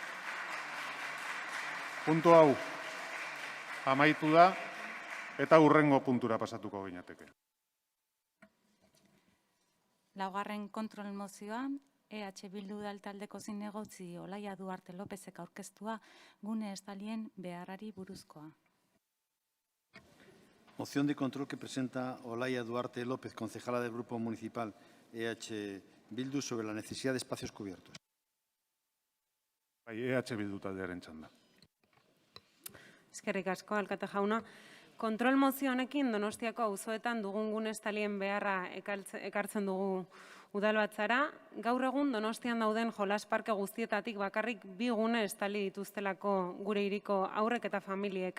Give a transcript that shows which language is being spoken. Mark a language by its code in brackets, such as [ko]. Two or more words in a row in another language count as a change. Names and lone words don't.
[eu] Puntu hau amaitu da eta hurrengo puntura pasatuko ginateke. Laugarren kontrol mozioa, EH Bildu taldeko zinegotzi Olaia Duarte Lópezek aurkeztua gune estalien beharrari buruzkoa. [es] Moción de control que presenta Olaia Duarte López, concejala del Grupo Municipal EH Bildu, sobre la necesidad de espacios cubiertos. [eu] EH Bildu taldearen txanda. Eskerrik asko, alkate jauna. Kontrol mozio honekin Donostiako auzoetan dugun gune estalien beharra ekartzen dugu udalbatzara. Gaur egun Donostian dauden jolas parke guztietatik bakarrik 2 gune estali dituztelako gure hiriko haurrek eta familiek.